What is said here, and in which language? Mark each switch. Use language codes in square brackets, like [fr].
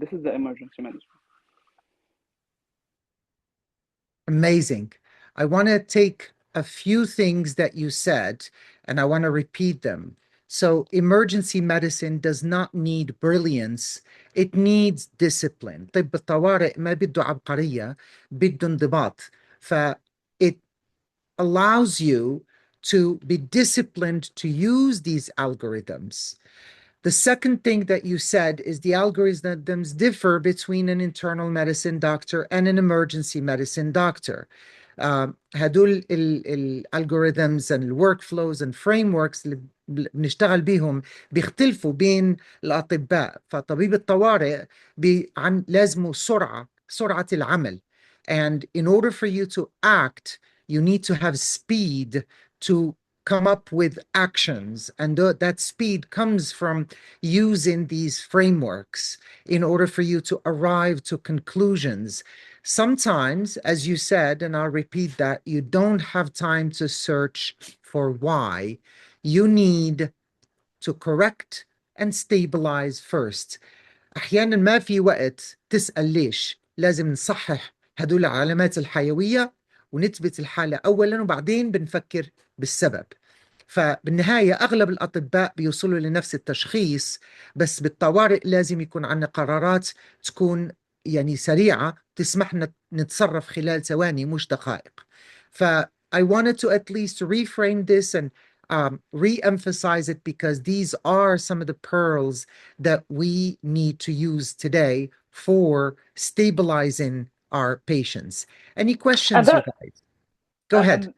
[en] This is the emergency management. Amazing. I want to take a few things that you said and I want to repeat them. So, emergency medicine does not need brilliance, it needs discipline. [ar] طب الطوارئ ما بده عبقرية، بده انضباط. [en] ف it allows you to be disciplined to use these algorithms. The second thing that you said is the algorithms differ between an internal medicine doctor and an emergency medicine doctor. [ar] هدول الالجوريثمز [en] and workflows and frameworks [ar] اللي بنشتغل بيهم بيختلفوا بين الأطباء. فطبيب الطوارئ لازمه سرعة العمل. [en] And in order for you to act, you need to have speed to come up with actions. And that speed comes from using these frameworks in order for you to arrive to conclusions. Sometimes, as you said, and I'll repeat that, you don't have time to search for why. You need to correct and stabilize first. [ar] أحيانا ما في وقت تسأل ليش. لازم نصحح هدول العلامات الحيوية ونثبت الحالة أولا وبعدين بنفكر بالسبب. فبالنهاية أغلب الأطباء بيوصلوا لنفس التشخيص، بس بالطوارئ لازم يكون عندنا قرارات تكون يعني سريعة تسمحنا نتصرف خلال ثواني مش دقائق. [en] I wanted to at least reframe this and re-emphasize it because these are some of the pearls that we need to use today for stabilizing our patients. Any questions, you guys? Go ahead.